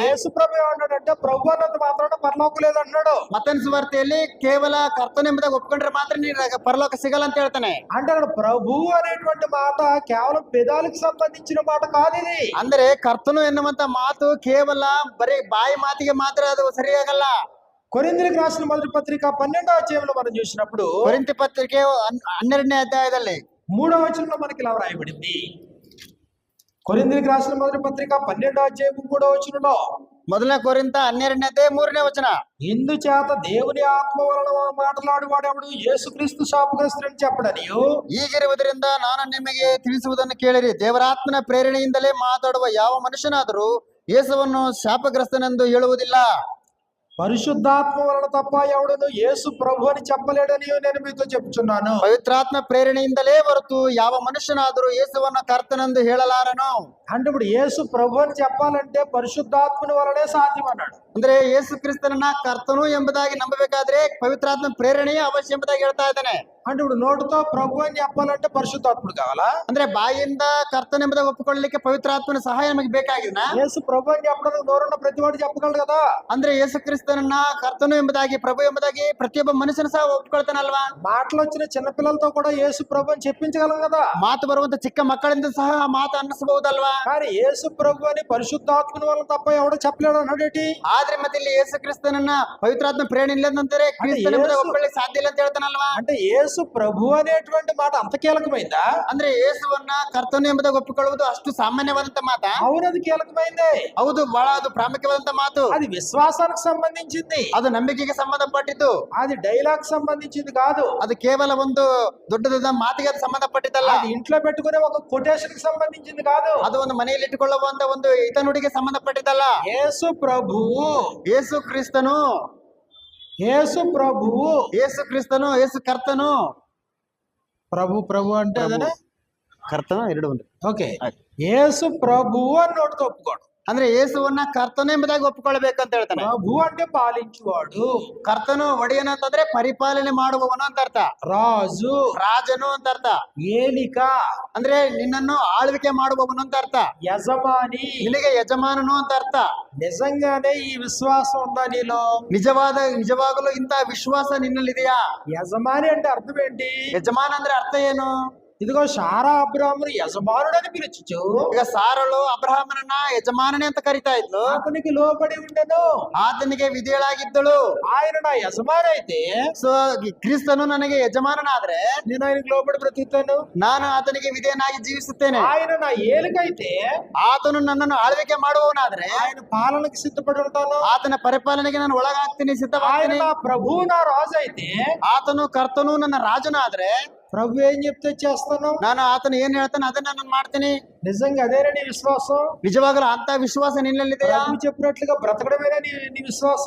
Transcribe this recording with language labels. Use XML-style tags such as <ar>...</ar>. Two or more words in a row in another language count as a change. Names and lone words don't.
<te>యేసు ప్రభు ఏమన్నాడంటే ప్రభు అన్నంత మాత్రాన పరలోకం లేదు అన్నాడు.</te> <kn>ಮತ್ತೊಂದು ಸುವಾರ್ತೆಯಲ್ಲಿ ಕೇವಲ ಕರ್ತನೆಂಬುದಾಗಿ ಒಪ್ಪಿಕೊಂಡ್ರೆ ಮಾತ್ರ ನೀನು ಪರಲೋಕ ಸಿಗಲ್ಲ ಅಂತ ಹೇಳ್ತಾನೆ.</kn> <te>అంటే అక్కడ ప్రభు అనేటువంటి మాట కేవలం పెదాలకు సంబంధించిన మాట కాదు ఇది.</te> <kn>ಅಂದ್ರೆ ಕರ್ತನು ಎನ್ನುವಂತ ಮಾತು ಕೇವಲ ಬರೀ ಬಾಯಿ ಮಾತಿಗೆ ಮಾತ್ರ ಅದು ಸರಿಯಾಗಲ್ಲ.</kn> <te>కొరింథీయులకు రాసిన మొదటి పత్రిక 12వ అధ్యాయంలో మనం చూసినప్పుడు</te> <kn>ಕೊರಿಂಥಿ ಪತ್ರಿಕೆ 12ನೇ ಅಧ್ಯಾಯದಲ್ಲಿ</kn> <te>3వ వచనంలో మనకి ఇలా రాయబడింది. కొరింథీయులకు రాసిన మొదటి పత్రిక 12వ అధ్యాయము 3వ వచనంలో</te> <kn>ಮೊದಲನೇ ಕೊರಿಂಥ 12ನೇ ಅಧ್ಯಾಯ 3ನೇ ವಚನ.</kn> <te>ఇందుచేత దేవుని ఆత్మ వలన మాట్లాడువాడెవడు యేసుక్రీస్తు శాపగ్రస్తుడని చెప్పడనియు</te> <kn>ಹೀಗಿರುವುದರಿಂದ ನಾನು ನಿಮಗೆ ತಿಳಿಸುವುದನ್ನು ಕೇಳಿರಿ, ದೇವರಾತ್ಮನ ಪ್ರೇರಣೆಯಿಂದಲೇ ಮಾತಾಡುವ ಯಾವ ಮನುಷ್ಯನಾದರೂ ಯೇಸುವನ್ನು ಶಾಪಗ್ರಸ್ತನೆಂದು ಹೇಳುವುದಿಲ್ಲ.</kn> <te>పరిశుద్ధాత్మ వలన తప్ప ఎవడును యేసు ప్రభు అని చెప్పలేడని నేను మీతో చెప్తున్నాను.</te> <kn>ಪವಿತ್ರಾತ್ಮ ಪ್ರೇರಣೆಯಿಂದಲೇ ಹೊರತು ಯಾವ ಮನುಷ್ಯನಾದರೂ ಯೇಸುವನ್ನು ಕರ್ತನೆಂದು ಹೇಳಲಾರನು.</kn> <te>అంటే ఇప్పుడు యేసు ప్రభు అని చెప్పాలంటే పరిశుద్ధాత్మని వలనే సాధ్యం అన్నాడు.</te> <kn>ಅಂದ್ರೆ ಯೇಸು ಕ್ರಿಸ್ತನನ್ನ ಕರ್ತನು ಎಂಬುದಾಗಿ ನಂಬಬೇಕಾದ್ರೆ ಪವಿತ್ರಾತ್ಮ ಪ್ರೇರಣೆಯೇ ಅವಶ್ಯ ಎಂಬುದಾಗಿ ಹೇಳ್ತಾ ಇದ್ದಾನೆ.</kn> <te>అంటే ఇప్పుడు నోటితో ప్రభు అని చెప్పాలంటే పరిశుద్ధాత్ముడు కావాలా?</te> <kn>ಅಂದ್ರೆ ಬಾಯಿಂದ ಕರ್ತನ ಎಂಬುದಾಗಿ ಒಪ್ಪಿಕೊಳ್ಳಲಿಕ್ಕೆ ಪವಿತ್ರಾತ್ಮನ ಸಹಾಯ ನಮಗೆ ಬೇಕಾಗಿದ್ನ?</kn> <te>యేసు ప్రభు అని చెప్పడానికి నోరున్న ప్రతివాడు చెప్పగలడు కదా.</te> <kn>ಅಂದ್ರೆ ಯೇಸು ಕ್ರಿಸ್ತನನ್ನ ಕರ್ತನು ಎಂಬುದಾಗಿ ಪ್ರಭು ಎಂಬುದಾಗಿ ಪ್ರತಿಯೊಬ್ಬ ಮನುಷ್ಯನ ಸಹ ಒಪ್ಪಿಕೊಳ್ತಾನಲ್ವಾ?</kn> <te>మాటలు వచ్చిన చిన్న పిల్లలతో కూడా యేసు ప్రభు అని చెప్పించగలం కదా.</te> <kn>ಮಾತು ಬರುವಂತ ಚಿಕ್ಕ ಮಕ್ಕಳಿಂದ ಸಹ ಆ ಮಾತು ಅನ್ನಿಸಬಹುದಲ್ವಾ?</kn> <te>కానీ యేసు ప్రభు అని పరిశుద్ధాత్మని వలన తప్ప ఎవడో చెప్పలేడు అన్నాడేటి.</te> <kn>ಆದ್ರೆ ಮತ್ತೆ ಇಲ್ಲಿ ಯೇಸು ಕ್ರಿಸ್ತನನ್ನ ಪವಿತ್ರಾತ್ಮ ಪ್ರೇರಣೆ ಇಲ್ಲದಂತಾರೆ ಕ್ರಿಸ್ತನ ಎಂಬುದಾಗಿ ಒಪ್ಪಿಕೊಳ್ಳಿಕ್ಕೆ ಸಾಧ್ಯ ಇಲ್ಲ ಅಂತ ಹೇಳ್ತಾನಲ್ವಾ?</kn> <te>అంటే యేసు ప్రభు అనేటువంటి మాట అంత కీలకమైందా?</te> <kn>ಅಂದ್ರೆ ಯೇಸುವನ್ನ ಕರ್ತನು ಎಂಬುದಾಗಿ ಒಪ್ಪಿಕೊಳ್ಳುವುದು ಅಷ್ಟು ಸಾಮಾನ್ಯವಾದಂತ ಮಾತ?</kn> <te>అవునది కీలకమైందే.</te> <kn>ಹೌದು, ಬಹಳ ಅದು ಪ್ರಾಮುಖ್ಯವಾದಂತ ಮಾತು.</kn> <te>అది విశ్వాసానికి సంబంధించింది.</te> <kn>ಅದು ನಂಬಿಕೆಗೆ ಸಂಬಂಧಪಟ್ಟಿದ್ದು.</kn> <te>అది డైలాగ్ సంబంధించింది కాదు.</te> <kn>ಅದು ಕೇವಲ ಒಂದು ದೊಡ್ಡದಾದ ಮಾತಿಗೆ ಅದು ಸಂಬಂಧಪಟ್ಟಿದ್ದಲ್ಲ.</kn> <te>అది ఇంట్లో పెట్టుకునే ఒక కొటేషన్ కి సంబంధించింది కాదు.</te> <kn>ಅದು ಒಂದು ಮನೆಯಲ್ಲಿ ಇಟ್ಟುಕೊಳ್ಳುವಂತ ಒಂದು ಹಿತನುಡಿಗೆ ಸಂಬಂಧಪಟ್ಟಿದ್ದಲ್ಲ.</kn> <te>యేసు ప్రభువు,</te> <kn>ಯೇಸು ಕ್ರಿಸ್ತನು,</kn> <te>యేసు ప్రభువు,</te> <kn>ಯೇಸು ಕ್ರಿಸ್ತನು, ಯೇಸು ಕರ್ತನು.</kn> <te>ప్రభు ప్రభు అంటే అదేనా?</te> <kn>ಕರ್ತನು ಎರಡು ಒಂದು.</kn> <te>ఓకే, యేసు ప్రభువు అని నోటితో ఒప్పుకోడు.</te> <kn>ಅಂದ್ರೆ ಯೇಸುವನ್ನ ಕರ್ತನು ಎಂಬುದಾಗಿ ಒಪ್ಪಿಕೊಳ್ಬೇಕು ಅಂತ ಹೇಳ್ತಾನೆ.</kn> <te>ప్రభు అంటే పాలించువాడు,</te> <kn>ಕರ್ತನು ಒಡೆಯನು ಅಂತಂದ್ರೆ ಪರಿಪಾಲನೆ ಮಾಡುವವನು ಅಂತ ಅರ್ಥ.</kn> <te>రాజు,</te> <kn>ರಾಜನು ಅಂತ ಅರ್ಥ.</kn> <te>ఏలిక</te> <kn>ಅಂದ್ರೆ ನಿನ್ನನ್ನು ಆಳ್ವಿಕೆ ಮಾಡುವವನು ಅಂತ ಅರ್ಥ.</kn> <te>యజమాని,</te> <kn>ನಿನಗೆ ಯಜಮಾನನು ಅಂತ ಅರ್ಥ.</kn> <te>నిజంగానే ఈ విశ్వాసం ఉందా నీలో?</te> <kn>ನಿಜವಾಗಲೂ ಇಂತಹ ವಿಶ್ವಾಸ ನಿನ್ನಲ್ಲಿದೆಯಾ?</kn> <te>యజమాని అంటే అర్థం ఏంటి?</te> <kn>ಯಜಮಾನ ಅಂದ್ರೆ ಅರ್ಥ ಏನು?</kn> <te>ఇదిగో శారా అబ్రాహామును యజమానుడని పిలుచుచు</te> <kn>ಈಗ ಸಾರಳು ಅಬ್ರಹಾಮನನ್ನ ಯಜಮಾನನೇ ಅಂತ ಕರಿತಾ ಇದ್ಲು.</kn> <te>అతనికి లోబడి ఉండెను.</te> <kn>ಆತನಿಗೆ ವಿಧೇಯಳಾಗಿದ್ದಳು.</kn> <te>ఆయన నా యజమాని అయితే</te> <kn>ಸೊ ಕ್ರಿಸ್ತನು ನನಗೆ ಯಜಮಾನನಾದ್ರೆ</kn> <te>నేను ఆయనకు లోబడి బ్రతుకుతాను.</te> <kn>ನಾನು ಆತನಿಗೆ ವಿಧೇಯನಾಗಿ ಜೀವಿಸುತ್ತೇನೆ.</kn> <te>ఆయన నా ఏలికైతే</te> <kn>ಆತನು ನನ್ನನ್ನು ಆಳ್ವಿಕೆ ಮಾಡುವವನಾದ್ರೆ</kn> <te>ఆయన పాలనకి సిద్ధపడి ఉంటాను.</te> <kn>ಆತನ ಪರಿಪಾಲನೆಗೆ ನಾನು ಒಳಗಾಗ್ತೀನಿ,</kn> <te>ఆయన</te> <kn>ಸಿದ್ಧವಾಗ್ತೀನಿ.</kn> <te>నా ప్రభువు నా రాజు అయితే</te> <kn>ಆತನು ಕರ್ತನು ನನ್ನ ರಾಜನಾದ್ರೆ</kn> <te>ప్రభు ఏం చెప్తే చేస్తాను.</te> <kn>ನಾನು ಆತನು ಏನ್ ಹೇಳ್ತಾನೆ ಅದನ್ನ ನಾನು ಮಾಡ್ತೀನಿ.</kn> <te>నిజంగా అదేనా నీ విశ్వాసం?</te> <kn>ನಿಜವಾಗಲೂ ಅಂತ ವಿಶ್ವಾಸ ನಿನ್ನಲ್ಲಿದೆಯಾ?</kn> <te>ప్రభు చెప్పినట్లుగా బ్రతకడమేనా నీ విశ్వాసం?</te>